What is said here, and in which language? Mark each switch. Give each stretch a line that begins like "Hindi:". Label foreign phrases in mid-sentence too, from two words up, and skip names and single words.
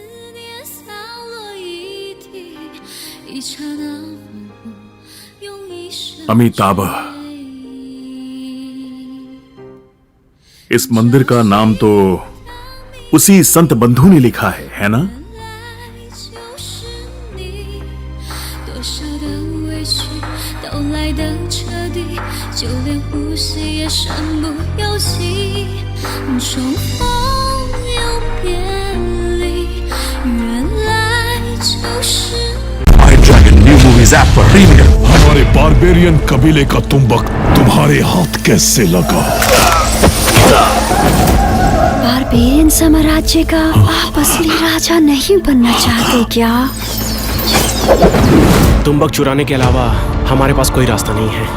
Hindi: अमिताभ। इस मंदिर का नाम तो उसी संत बंधु ने लिखा है ना?
Chinese: 多少的委屈都来得彻底，就连呼吸也身不由己，重逢又别离，原来就是
Hindi: iDragon New Movies App पर प्रीमियर। हमारे बारबेरियन कबीले का तुम्बक तुम्हारे हाथ कैसे लगा? बारबेरियन साम्राज्य का आप असली राजा नहीं बनना चाहते क्या? तुम्बक चुराने के अलावा हमारे पास कोई रास्ता नहीं है।